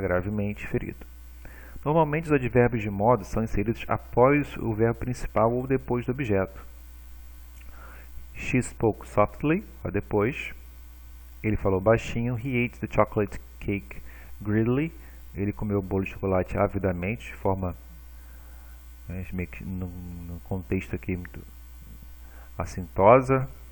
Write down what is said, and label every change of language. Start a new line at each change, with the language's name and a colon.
Portuguese: Gravemente ferido. Normalmente os advérbios de modo são inseridos após o verbo principal ou depois do objeto.
English: She spoke softly,
Portuguese: depois. Ele falou baixinho.
English: He ate the chocolate cake greedily.
Portuguese: Ele comeu o bolo de chocolate avidamente, de forma, meio que no contexto aqui muito assintosa.